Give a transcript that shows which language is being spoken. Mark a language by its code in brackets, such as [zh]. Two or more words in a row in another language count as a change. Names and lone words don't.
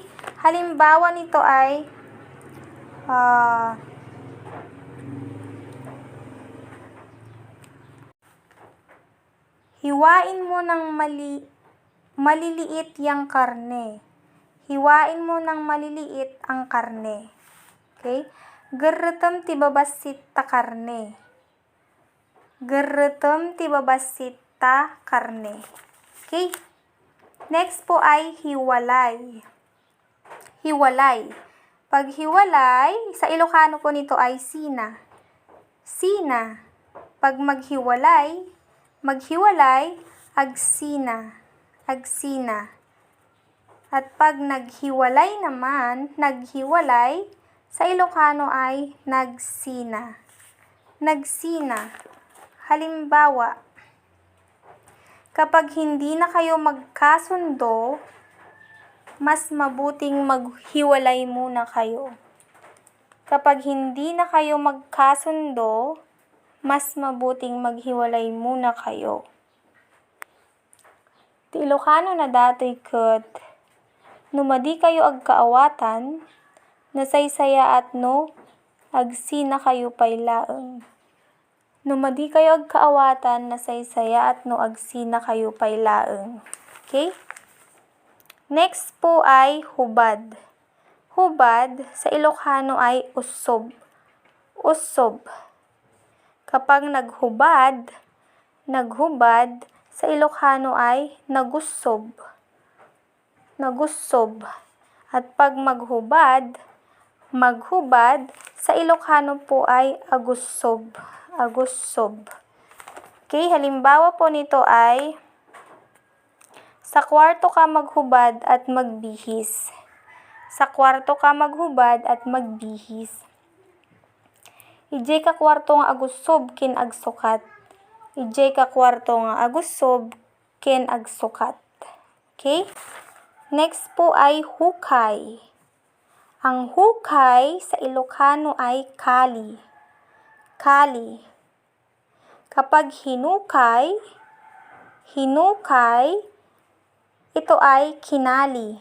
[tl] Halimbawa nito ay hiwain mo ng maliliit yang karne. Hiwain mo ng maliliit ang karne. Okay? [ilo] Gerretem ti babasit ta karne. Gerretem ti babasit ta karne. [tl] Okay? Next po ay hiwalay. Hiwalay. Pag hiwalay, sa Ilocano po nito ay sina. Sina. Pag maghiwalay, agsina. Agsina. At pag naghiwalay naman, sa Ilocano ay nagsina. Nagsina. Halimbawa, kapag hindi na kayo magkasundo, mas mabuting maghiwalay muna kayo. Kapag hindi na kayo magkasundo, mas mabuting maghiwalay muna kayo. [ilo] Ti Ilocano na datoy ket, numadi kayo agkaawatan, nasaysaya at no, agsina kayo pay laeng. Numadi kayo agkaawatan, nasaysaya at no, agsina kayo pay laeng. [tl] Okay? Next po ay hubad. Hubad, sa Ilocano ay usob. Usob. Kapag naghubad, sa Ilocano ay nagusob. Nagusob. At pag maghubad, sa Ilocano po ay agusob. Agusob. Okay, halimbawa po nito ay, sa kwarto ka maghubad at magbihis. Sa kwarto ka maghubad at magbihis. [ilo] Ijay ka kwarto nga agusob ken agsukat. Ijay ka kwarto nga agusob ken agsukat. [tl] Okay? Next po ay hukay. Ang hukay sa Ilocano ay kali. Kali. Kapag hinukay, ito ay kinali.